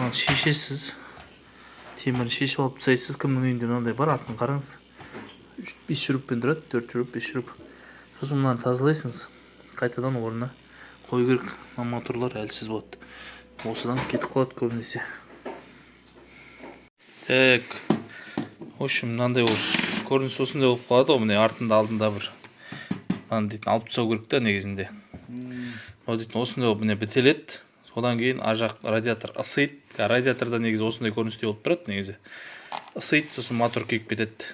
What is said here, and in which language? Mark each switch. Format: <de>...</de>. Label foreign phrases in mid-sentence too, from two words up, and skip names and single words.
<kk>Мынаны шешесіз, темірін шешіп алып тастайсыз. Кімнің үйінде мынандай бар, артын қараңыз. 5 шуруппен тұрады, 4 шуруп, 5 шуруп. Сосын мынаны тазалайсыңыз. Қайтадан орнына қою керек. Моторлар әлсіз болады. Осыдан кетіп қалады көбінесе.</kk> <ru>Так. В общем,</ru> <kk>мынандай болып көрініс осындай болып қалады ғой. Міне артында алдында бір мынаны дейтін алып тастау керек та негізінде. Осындай болып міне бітеледі. Содан кейін ажақ радиатор ысиды. Радиаторда негізі осындай көріністе болып тұрады негізі. Ысиды, сосын мотор күйіп кетеді.</kk>